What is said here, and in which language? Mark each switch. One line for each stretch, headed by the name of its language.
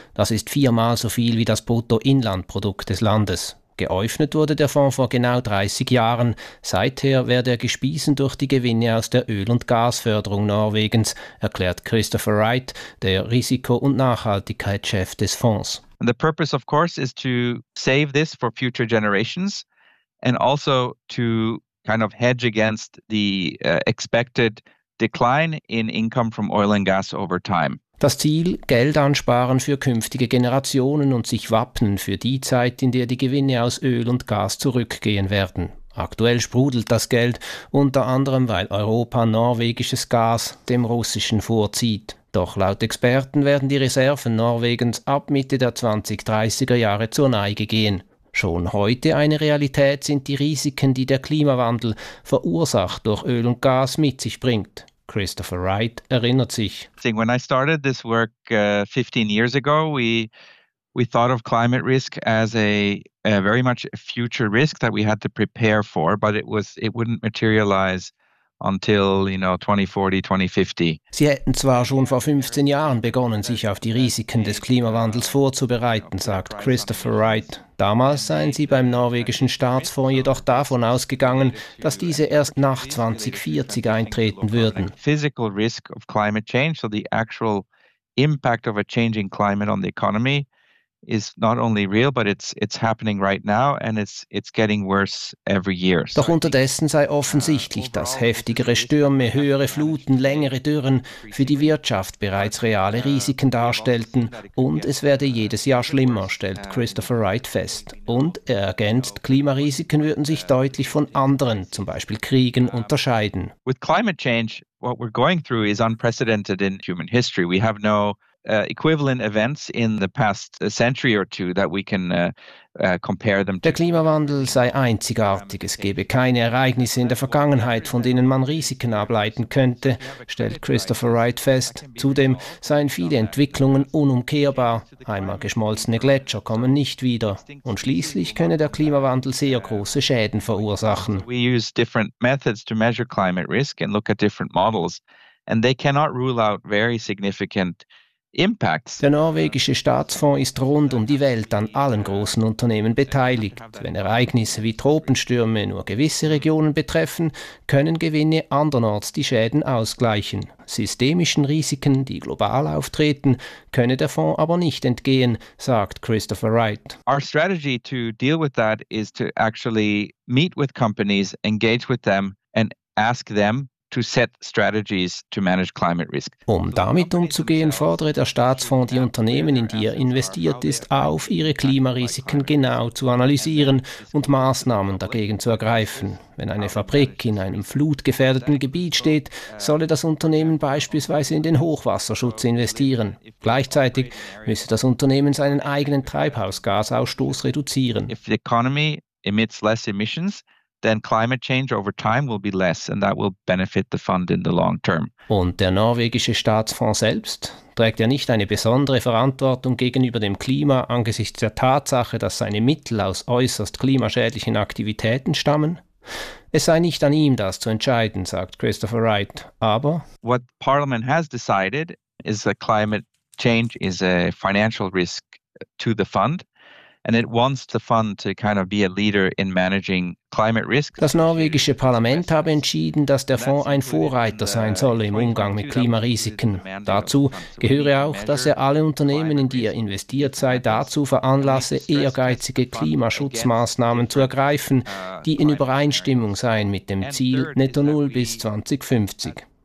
German: Das ist viermal so viel wie das Bruttoinlandprodukt des Landes. Geöffnet wurde der Fonds vor genau 30 Jahren. Seither werde er gespiesen durch die Gewinne aus der Öl- und Gasförderung Norwegens, erklärt Christopher Wright, der Risiko- und Nachhaltigkeitschef des Fonds.
English: The purpose of course is to save this for future generations and also to kind of hedge against the expected decline in income from oil and gas over time.
German: Das Ziel, Geld ansparen für künftige Generationen und sich wappnen für die Zeit, in der die Gewinne aus Öl und Gas zurückgehen werden. Aktuell sprudelt das Geld, unter anderem, weil Europa norwegisches Gas dem russischen vorzieht. Doch laut Experten werden die Reserven Norwegens ab Mitte der 2030er Jahre zur Neige gehen. Schon heute eine Realität sind die Risiken, die der Klimawandel, verursacht durch Öl und Gas, mit sich bringt. Christopher Wright erinnert sich.
English: When I started this work 15 years ago, we thought of climate risk as a very much a future risk that we had to prepare for, but it wouldn't materialize until, you know, 2040, 2050.
German: Sie hätten zwar schon vor 15 Jahren begonnen, sich auf die Risiken des Klimawandels vorzubereiten, sagt Christopher Wright. Damals seien sie beim norwegischen Staatsfonds jedoch davon ausgegangen, dass diese erst nach 2040 eintreten würden.
English: Physical risk of climate change, so the actual impact of a changing climate on the economy is not only real, but it's happening right now and it's getting worse every year.
German: Doch unterdessen sei offensichtlich, dass heftigere Stürme, höhere Fluten, längere Dürren für die Wirtschaft bereits reale Risiken darstellten und es werde jedes Jahr schlimmer, stellt Christopher Wright fest. Und er ergänzt, Klimarisiken würden sich deutlich von anderen, zum Beispiel Kriegen, unterscheiden.
English: With climate change, what we're going through is unprecedented in human history. We have no equivalent events in the past century or two that we can compare them to.
German: Der Klimawandel sei einzigartig. Es gebe keine Ereignisse in der Vergangenheit, von denen man Risiken ableiten könnte, stellt Christopher Wright fest. Zudem seien viele Entwicklungen unumkehrbar. Einmal geschmolzene Gletscher kommen nicht wieder. Und schließlich könne der Klimawandel sehr große Schäden verursachen.
English: We use different methods to measure climate risk and look at different models. And they cannot rule out very significant
German: Der norwegische Staatsfonds ist rund um die Welt an allen großen Unternehmen beteiligt. Wenn Ereignisse wie Tropenstürme nur gewisse Regionen betreffen, können Gewinne andernorts die Schäden ausgleichen. Systemischen Risiken, die global auftreten, könne der Fonds aber nicht entgehen, sagt Christopher Wright.
English: Our strategy to deal with that is to actually meet with companies, engage with them and ask them, to set strategies to manage climate risk.
German: Um damit umzugehen, fordere der Staatsfonds die Unternehmen, in die er investiert ist, auf, ihre Klimarisiken genau zu analysieren und Maßnahmen dagegen zu ergreifen. Wenn eine Fabrik in einem flutgefährdeten Gebiet steht, solle das Unternehmen beispielsweise in den Hochwasserschutz investieren. Gleichzeitig müsse das Unternehmen seinen eigenen Treibhausgasausstoß reduzieren.
English: If the economy emits less emissions, then climate change over time will be less and that will benefit the fund in the long term.
German: Und der norwegische Staatsfonds selbst trägt ja nicht eine besondere Verantwortung gegenüber dem Klima angesichts der Tatsache, dass seine Mittel aus äußerst klimaschädlichen Aktivitäten stammen. Es sei nicht an ihm, das zu entscheiden, sagt Christopher Wright. Aber
English: what Parliament has decided is that climate change is a financial risk to the fund. And it wants the fund to kind of be a leader in managing climate risk.
German: Das norwegische Parlament habe entschieden, dass der Fonds ein Vorreiter sein solle im Umgang mit Klimarisiken. Dazu gehöre auch, dass er alle Unternehmen, in die er investiert sei, dazu veranlasse, ehrgeizige Klimaschutzmaßnahmen zu ergreifen, die in Übereinstimmung seien mit dem Ziel Netto Null bis 2050.